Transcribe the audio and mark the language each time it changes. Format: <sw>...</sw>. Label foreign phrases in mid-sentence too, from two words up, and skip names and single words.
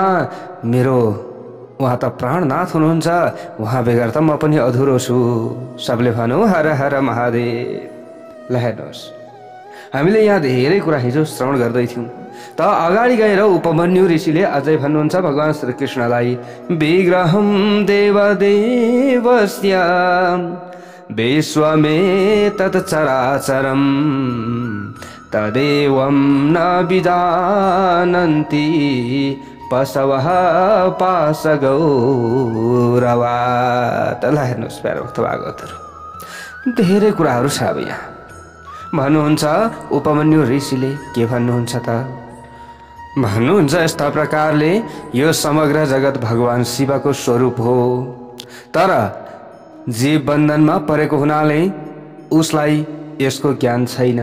<ne>मेरो उहाँ त प्राणनाथ हुनुहुन्छ, उहाँ बेगर त म पनि अधुरो छु। सबले भनौँ हर हर महादेव। ल हेर्नुहोस्, हामीले यहाँ धेरै कुरा हिजो श्रवण गर्दै थियौँ। त अगाडि गएर उपमन्यु ऋषिले अझै भन्नुहुन्छ भगवान श्री कृष्णलाई,</ne> <sa>विग्रहं देवदेवस्य विश्वमेतत् चराचरं तदेवं न विजानन्ति पशवः पाशगौरवात्।</sa> <ne>ल हेर्नुहोस् प्यारो भक्त भागवतहरु, धेरै कुराहरू छ। अब यहाँ भन्नुहुन्छ उपमन्यु ऋषिले के भन्नुहुन्छ त? भन्नुहुन्छ यस्ता प्रकारले यो समग्र जगत भगवान शिवको स्वरूप हो, तर जीव बन्धनमा परेको हुनाले उसलाई यसको ज्ञान छैन।</ne>